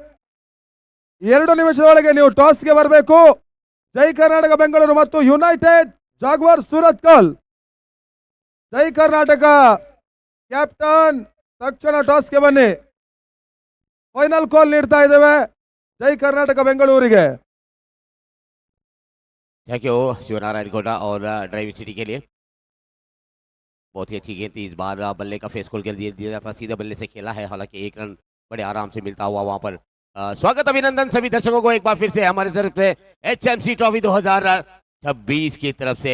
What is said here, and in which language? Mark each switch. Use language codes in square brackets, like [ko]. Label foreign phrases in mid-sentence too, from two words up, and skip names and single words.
[kn] 2 ನಿಮಿಷದೊಳಗೆ ನೀವು ಟಾಸ್ಗೆ ಬರಬೇಕು. ಜೈ ಕರ್ನಾಟಕ ಬೆಂಗಳೂರು ಮತ್ತು ಯುನೈಟೆಡ್ ಜಾಗ್ವಾರ್ ಸೂರತ್ಕಲ್. ಜೈ ಕರ್ನಾಟಕ ಕ್ಯಾಪ್ಟನ್ ತಕ್ಷಣ ಟಾಸ್ಗೆ ಬನ್ನಿ. [en] final call [kn] ನೀಡ್ತಾ ಇದ್ದೇವೆ ಜೈ ಕರ್ನಾಟಕ ಬೆಂಗಳೂರಿಗೆ. [en] thank you [hi] शिवनारायण कोटा और ड्राइविंग सिटी के लिए। बहुत ही अच्छी गेंद थी इस बार। बल्ले का फेस खोल कर दिया था, सीधे बल्ले से खेला है, हालांकि 1 रन बड़े आराम से मिलता हुआ वहां पर। स्वागत अभिनंदन सभी दर्शकों को एक बार फिर से हमारे तरफ से HMC ट्रॉफी 2026 की तरफ से।